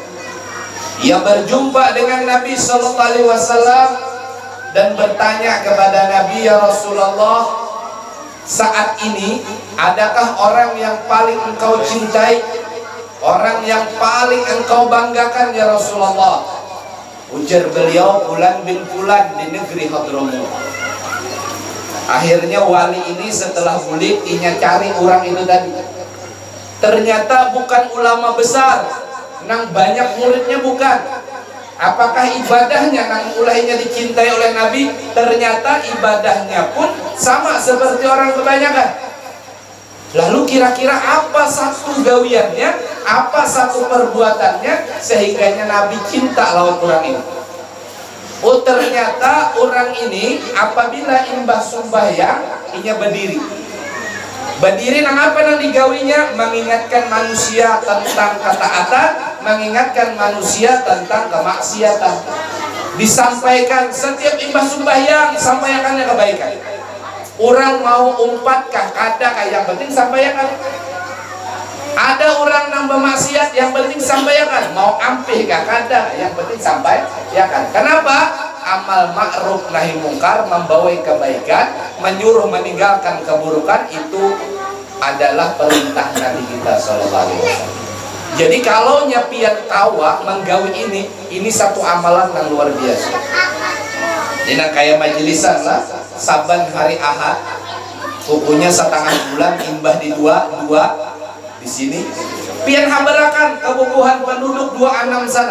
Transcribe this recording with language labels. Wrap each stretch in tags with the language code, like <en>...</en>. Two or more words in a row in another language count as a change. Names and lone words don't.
<id>Ia berjumpa dengan</id> <ar>نبي صلى الله عليه وسلم</ar> <id>dan bertanya kepada Nabi,</id> <ar>يا رسول الله,</ar> <id>saat ini adakah orang yang paling engkau cintai, orang yang paling engkau banggakan</id> <ar>يا رسول الله?</ar> <id>Ujar beliau, Fulan bin Fulan di negeri Hadramut. Akhirnya wali ini setelah bulik, inya cari orang itu tadi. Ternyata bukan ulama besar, nang banyak muridnya bukan. Apakah ibadahnya nang ulainya dicintai oleh Nabi? Ternyata ibadahnya pun sama seperti orang kebanyakan. Lalu kira-kira apa satu gawiannya, apa satu perbuatannya sehingganya Nabi cinta lawan orang ini? Oh, ternyata orang ini apabila imbah sembahyang inya berdiri.</id> <bjn>Berdiri nang apa nang digawinya?</bjn> <id>Mengingatkan manusia tentang ketaatan, mengingatkan manusia tentang kemaksiatan. Disampaikan setiap imbah sembahyang, sampaikannya kebaikan. Orang mau</id> <bjn>umpatkah kadakah,</bjn> <id>yang penting sampaikan. Ada orang nang bermaksiat, yang penting sampaikan. Mau</id> <bjn>ampihkah kada,</bjn> <id>yang penting sampaikan. Kenapa?</id> <ar>أمر معروف نهي منكر,</ar> <id>membawa kebaikan, menyuruh meninggalkan keburukan, itu adalah perintah Nabi kita</id> <ar>صلى الله عليه وسلم.</ar> <id>Jadi kalau nyapian tawa menggawi ini satu amalan yang luar biasa. Ini kayak majelisan lah, saban hari Ahad, bukunya setengah bulan imbah di dua di sini.</id> <bjn>Pian habarakan kebubuhan penduduk 26 sana.</bjn>